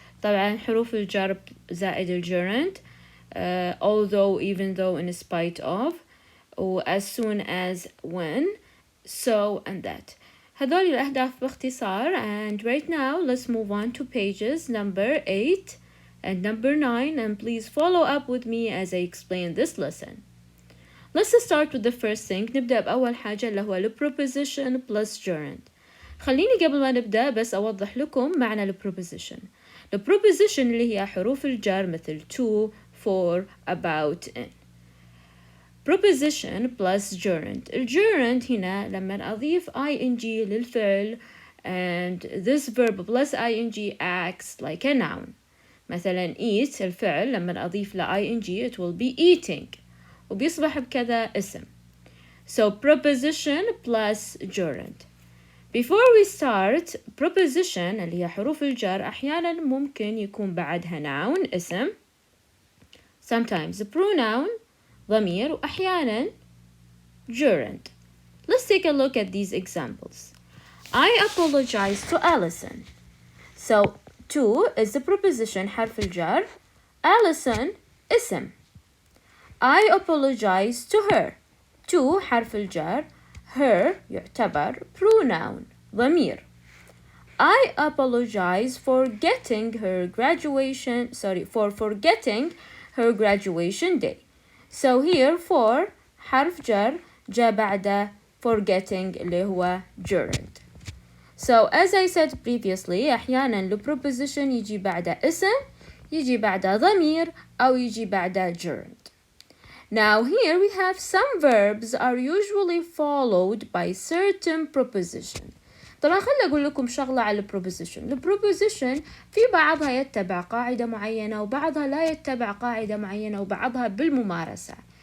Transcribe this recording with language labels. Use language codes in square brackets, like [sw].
[ar] طبعا حروف الجر زائد الجرند. [en] Although, even though, in spite of, or as soon as, when, so, and that. [ar] هذول الأهداف باختصار. [en] And right now let's move on to pages number 8 and number 9, and please follow up with me as I explain this lesson. Let's start with the first thing. [ar] نبدأ بأول حاجة اللي هو [en] preposition plus gerund. [ar] خليني قبل ما نبدأ بس أوضح لكم معنى preposition. preposition اللي هي حروف الجر مثل [en] to, for, about, in. preposition plus gerund. [ar] الجرند هنا لما أضيف [en] ing [ar] للفعل [en] and this verb plus ing acts like a noun. [ar] مثلا eat الفعل لما أضيف ل ing [en] it will be eating [ar] وبيصبح بكذا اسم. [en] So preposition plus gerund. Before we start, preposition [ar] اللي هي حروف الجر أحيانا ممكن يكون بعدها [en] noun اسم, sometimes pronoun ضمير, [ar] وأحيانا [en] gerund. Let's take a look at these examples. I apologize to Allison. So to is the preposition [ar] حرف الجر, [en] Allison اسم. I apologize to her. [ar] To حرف الجر, her يعتبر pronoun ضمير. [en] I apologize for forgetting her graduation day. So here for [ar] حرف جر جاء بعد forgetting اللي هو gerund. [en] So as I said previously [ar] أحيانا preposition يجي بعد اسم, يجي بعد ضمير, أو يجي بعد gerund. [en] Now here we have some verbs are usually followed by certain preposition. [ar] طبعا خلي أقول لكم شغلة على preposition. preposition في بعضها يتبع قاعدة معينة وبعضها لا يتبع قاعدة معينة وبعضها بالممارسة.